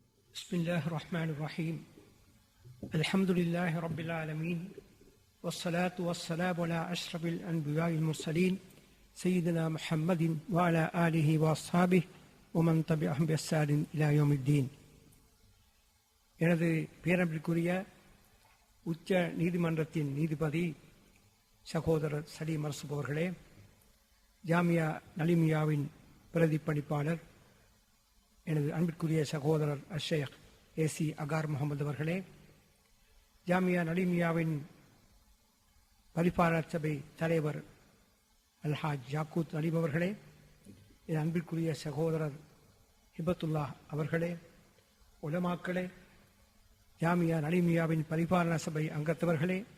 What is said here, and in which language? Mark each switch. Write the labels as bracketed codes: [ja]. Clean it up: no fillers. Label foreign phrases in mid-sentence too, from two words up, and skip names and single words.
[ar] بسم الله الرحمن الرحيم الحمد لله رب العالمين والصلاة والسلام على أشرف الأنبياء المرسلين سيدنا محمد وعلى آله وأصحابه ومن تبعهم بإحسان إلى يوم الدين. [ta] எனது பேரன்பிற்குரிய உச்ச நீதிமன்றத்தின் நீதிபதி சகோதரர் சலீம் அர்சுப் அவர்களே, ஜாமியா நலிமியாவின் பிரதிப்பணிப்பாளர் எனது அன்பிற்குரிய சகோதரர் அஷேக் ஏசி அகார் முகமது அவர்களே, ஜாமியா நலிமியாவின் பரிபாலர் சபை தலைவர் அல்ஹாஜ் யாக்கூத் அலீம் அவர்களே, என் அன்பிற்குரிய சகோதரர் ஹிபத்துல்லா அவர்களே, உலமாக்களே, ஜாமியா நலிமியாவின் பரிபாலன சபை அங்கத்தவர்களே,